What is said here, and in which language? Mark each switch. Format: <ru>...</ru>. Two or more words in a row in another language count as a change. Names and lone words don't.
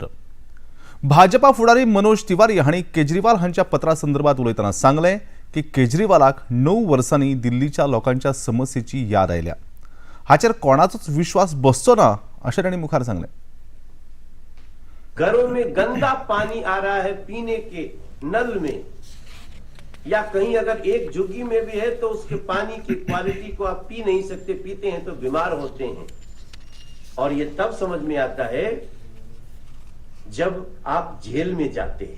<kok>भाजपा फुडारी मनोज तिवारी हांणी केजरीवाल हांच्या पत्रा संदर्भात उलयतना सांगलें की केजरीवालाक 9 वर्सांनी दिल्लीच्या लोकांच्या समस्येची याद आयल्या। हाचेर कोणाचोच विश्वास बसचो ना अशें तांणी मुखार सांगलें।</kok> <hi>घरों में गंदा पानी आ रहा है पीने के नल में, या कहीं अगर एक झुग्गी में भी है तो उसके पानी की क्वालिटी को आप पी नहीं सकते, पीते हैं तो बीमार होते हैं। और ये तब समझ में आता है जब आप जेल में जाते हैं।</hi>